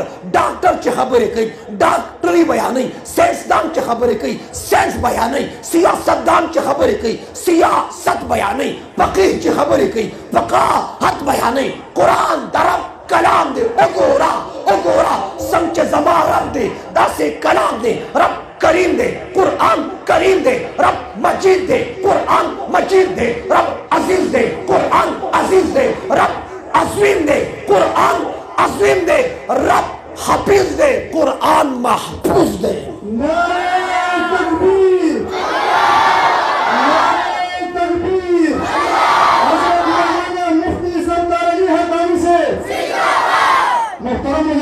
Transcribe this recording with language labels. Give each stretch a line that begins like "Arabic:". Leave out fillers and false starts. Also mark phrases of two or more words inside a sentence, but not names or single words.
Pashto: ډاکټر چې خبرې کوي ډاکټري بیانوي ساینسدان چې خبرې کوي ساینس بیانوي سیاستدان چې خبرې کوي سیاست بیانوي فقیه چې خبرې کوي فقاهت بیانوي قرآن د رب کلام دی وګوره څنګه چې زما رب دی داسې کلام دی رب کریم دے قرآن کریم دے رب مجید دے قرآن مجید دے رب عزیز دے قرآن عزیز دے رب عظیم دے قرآن عظیم دے رب حفیظ دے قرآن محفوظ دے
Urdu: نعرہ تکبیر نعرہ تکبیر حضرت مولانا مفتی سردار علی حقانی سے محترم